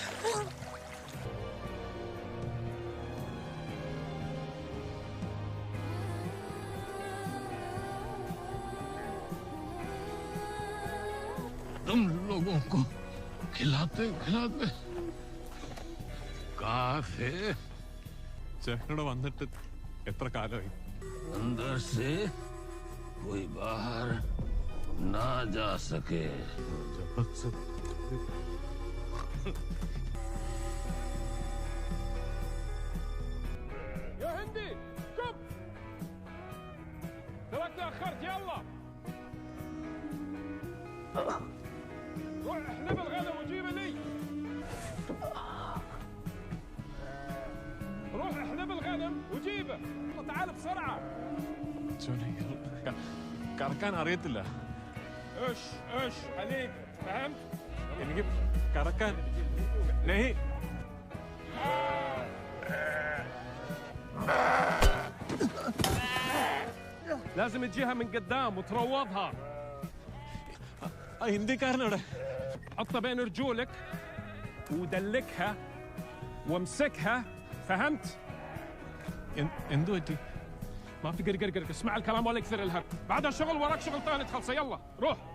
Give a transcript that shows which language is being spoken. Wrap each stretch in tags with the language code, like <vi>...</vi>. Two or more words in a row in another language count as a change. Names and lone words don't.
<hi>तुम लोगों को खिलाते खिलाते काफे</hi> <ml>ചേട്ടനോട് വന്നിട്ട് എത്ര കാലമായി?</ml> <hi>अंदर से कोई बाहर ना जा सके.</hi> <ar>يا هندي كب تراك تاخرت يلا روح احلب الغنم وجيبه لي روح احلب الغنم وجيبه تعال بسرعه</ar> <ml>കറക്കാൻ അറിയത്തില്ല</ml> <ar>ايش عليك فهمت</ar> <ml>എനിക്ക് കറക്കാൻ നെഹി</ml> <ar>لازم تجيها من قدام وتروضها</ar> <ml>ഹിന്ദിക്കാരനവിടെ</ml> <ar>حطها بين رجولك ودلكها وامسكها فهمت؟</ar> <ml>എന്തു പറ്റി</ml> <ar>ما في قرقر اسمع الكلام ولا يكثر الهرب بعدها شغل وراك شغل ثاني تخلصه يلا روح</ar>